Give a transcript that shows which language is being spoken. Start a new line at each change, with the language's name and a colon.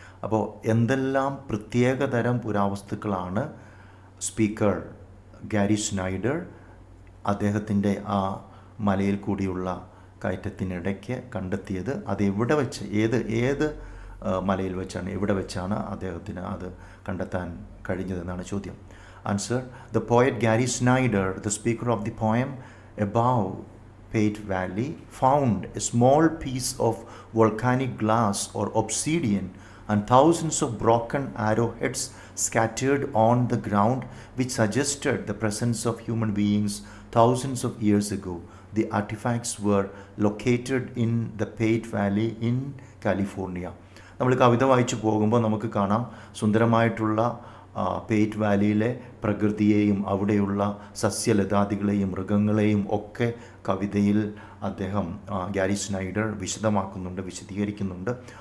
Malayalam: അപ്പോൾ എന്തെല്ലാം പ്രത്യേകതരം പുരാവസ്തുക്കളാണ് സ്പീക്കർ ഗാരി സ്നൈഡർ അദ്ദേഹത്തിൻ്റെ ആ മലയിൽ കൂടിയുള്ള കയറ്റത്തിനിടയ്ക്ക് കണ്ടെത്തിയത്? അത് എവിടെ വെച്ച്, ഏത് മലയിൽ വെച്ചാണ്, എവിടെ വെച്ചാണ് അദ്ദേഹത്തിന് അത് കണ്ടെത്താൻ കഴിഞ്ഞതെന്നാണ് ചോദ്യം.
English: Answer: the poet Gary Snyder, the speaker of the poem above Pate Valley, found a small piece of volcanic glass or obsidian and thousands of broken arrowheads scattered on the ground, which suggested the presence of human beings thousands of years ago. The artifacts were located in the Pate Valley in California.
Malayalam: നമ്മൾ കവിത വായിച്ചു പോകുമ്പോൾ നമുക്ക് കാണാം സുന്ദരമായിട്ടുള്ള പേറ്റ് വാലിയിലെ പ്രകൃതിയെയും അവിടെയുള്ള സസ്യലതാദികളെയും മൃഗങ്ങളെയും ഒക്കെ കവിതയിൽ അദ്ദേഹം ഗാരി സ്നൈഡർ വിശദമാക്കുന്നുണ്ട്, വിശദീകരിക്കുന്നുണ്ട്.